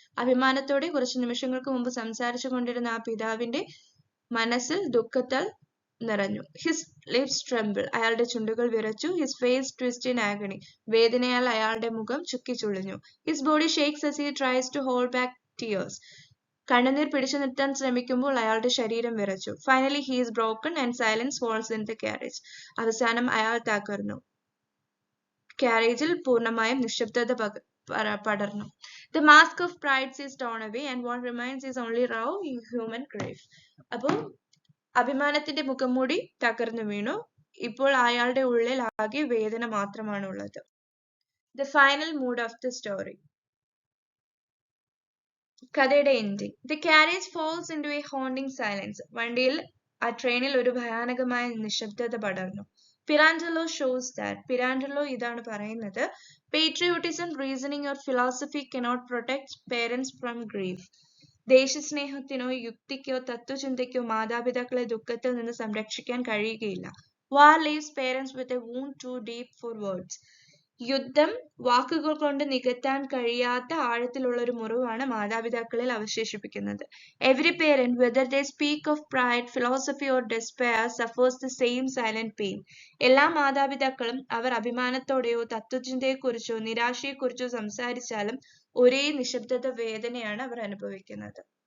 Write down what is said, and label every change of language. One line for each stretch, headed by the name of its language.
Malayalam: അഭിമാനത്തോടെ കുറച്ച് നിമിഷങ്ങൾക്ക് മുമ്പ് സംസാരിച്ചു കൊണ്ടിരുന്ന ആ പിതാവിന്റെ മനസ്സിൽ ദുഃഖത്താൽ നിറഞ്ഞു.
English: His lips tremble.
Malayalam: അയാളുടെ ചുണ്ടുകൾ വിറച്ചു.
English: His face twists in agony.
Malayalam: വേദനയാൽ അയാളുടെ മുഖം ചുക്കിച്ചുളിഞ്ഞു.
English: His body shakes as he tries to hold back tears.
Malayalam: കണ്ണുനീർ പിടിച്ചു നിർത്താൻ ശ്രമിക്കുമ്പോൾ അയാളുടെ ശരീരം വിറച്ചു.
English: Finally he is broken and silence falls in the carriage.
Malayalam: അവസാനം അയാൾ തകർന്നു. കാരേജിൽ പൂർണ്ണമായും നിശബ്ദത പടർന്നു.
English: The mask of pride is torn away and what remains is only raw human grief.
Malayalam: അപ്പോൾ അഭിമാനത്തിന്റെ മുഖംമൂടി തകർന്നു വീണു. ഇപ്പോൾ അയാളുടെ ഉള്ളിൽ ആകെ വേദന മാത്രമാണ് ഉള്ളത്.
English: The final mood of the story.
Malayalam: കഥയുടെ ending.
English: The carriage falls into a haunting silence.
Malayalam: വണ്ടിയിൽ ആ ട്രെയിനിൽ ഒരു ഭയാനകമായ നിശബ്ദത പടർന്നു.
English: Pirandello shows that. Pirandello
Malayalam: ഇതാണ് പറയുന്നത്.
English: Patriotism, reasoning or philosophy cannot protect parents from grief.
Malayalam: ദേശസ്നേഹത്തിനോ യുക്തിക്കോ തത്വചിന്തയ്ക്കോ മാതാപിതാക്കളെ ദുഃഖത്തിൽ നിന്ന് സംരക്ഷിക്കാൻ കഴിയുകയില്ല.
English: War leaves parents with a wound too deep for words.
Malayalam: യുദ്ധം വാക്കുകൾ കൊണ്ട് നികത്താൻ കഴിയാത്ത ആഴത്തിലുള്ള ഒരു മുറിവാണ് മാതാപിതാക്കളിൽ അവശേഷിപ്പിക്കുന്നത്.
English: Every parent, whether they speak of pride, philosophy or despair, suffers the same silent pain.
Malayalam: എല്ലാ മാതാപിതാക്കളും അവർ അഭിമാനത്തോടെയോ തത്വചിന്തയെക്കുറിച്ചോ നിരാശയെക്കുറിച്ചോ സംസാരിച്ചാലും ഒരേ നിശബ്ദത വേദനയാണ് അവർ അനുഭവിക്കുന്നത്.